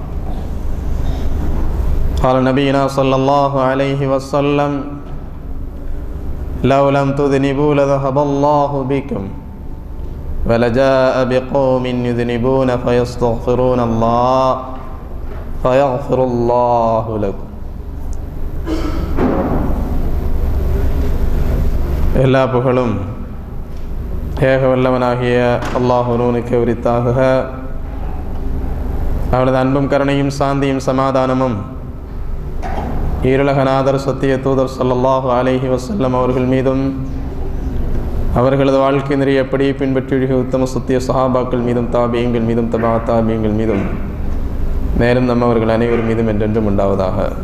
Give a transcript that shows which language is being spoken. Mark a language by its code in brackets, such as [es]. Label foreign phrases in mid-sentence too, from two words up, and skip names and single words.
[ar] قال نبينا صلى الله عليه وسلم: لو لم تذنبوا لذهب الله بكم ولجاء بقوم يذنبون فيستغفرون الله فيغفر الله لكم. [ta] எல்லா புகழும் ஏக வல்லவனாகிய அல்லாஹ் ஒருவனுக்கு உரித்தாகுக. அவனது அன்பும் கருணையும் சாந்தியும் சமாதானமும் ஈருலகநாதர் சத்திய தூதர் [ar] صلى الله عليه وسلم [ta] அவர்கள் மீதும், அவர்களது வாழ்க்கை நெறியப்படி பின்பற்றி உத்தம சத்திய சஹாபாக்கள் மீதும், தாபியங்கள் மீதும், தபா தாபியங்கள் மீதும், மேலும் நம்மவர்கள் அனைவர் மீதும் என்றென்றும் உண்டாவதாக.